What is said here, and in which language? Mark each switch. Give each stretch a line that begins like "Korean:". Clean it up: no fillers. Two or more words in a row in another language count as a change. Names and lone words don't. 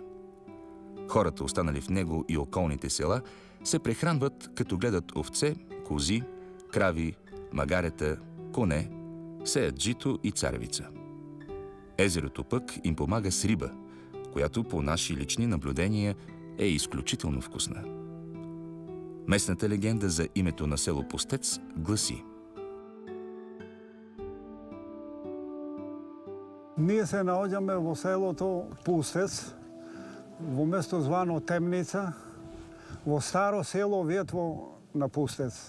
Bulgarian: Хората, останали в него и околните села, се прехранват, като гледат овце, кози, крави, магарета, коне, сеят жито и царевица. Езерото пък им помага с риба, която по наши лични наблюдения е изключително вкусна. Местната легенда за името на село Пустец гласи:
Macedonian: Ние се наоѓаме во селото Пустец, во место звано Темница, во старо село ветво на Пустец.